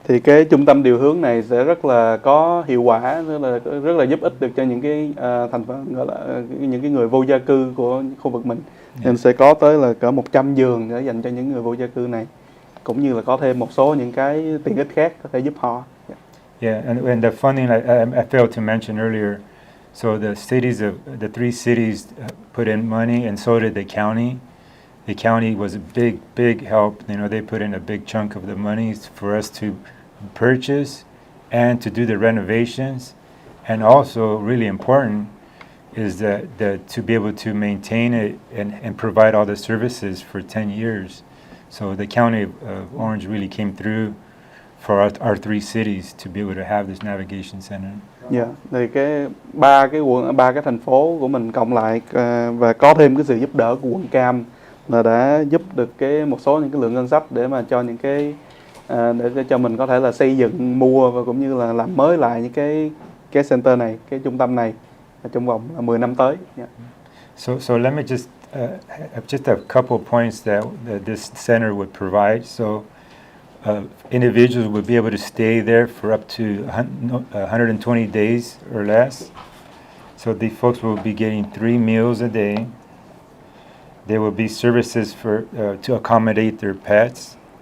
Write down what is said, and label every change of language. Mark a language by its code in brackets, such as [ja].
[vi] Thì cái trung tâm điều hướng này sẽ rất là có hiệu quả, rất là giúp ích được cho những cái thành phần gọi là những cái người vô gia cư của khu vực mình. Nên sẽ có tới là cỡ 100 giường để dành cho những người vô gia cư này, cũng như là có thêm một số những cái tiện ích khác có thể giúp họ. [en] Yeah, and the funding I failed to mention earlier. So the three cities put in money, and so did the county. The county was a big help. They put in a big chunk of the money for us to purchase and to do the renovations, and also really important is that to be able to maintain it and provide all the services for 10 years. So the county of Orange really came through for our three cities to be able to have this navigation center. [vi] Dạ, thì ba cái thành phố của mình cộng lại và có thêm cái sự giúp đỡ của quận Cam là đã giúp được một số những cái lượng ngân sách để mà cho những cái để cho mình có thể là xây dựng, mua và cũng như là làm mới lại những cái center này, cái trung tâm này trong vòng 10 năm tới. Yeah. [en] So let me just a couple of points that this center would provide. So individuals would be able to stay there for up to 120 days or less. So the folks will be getting 3 meals a day. There will be services to accommodate their pets.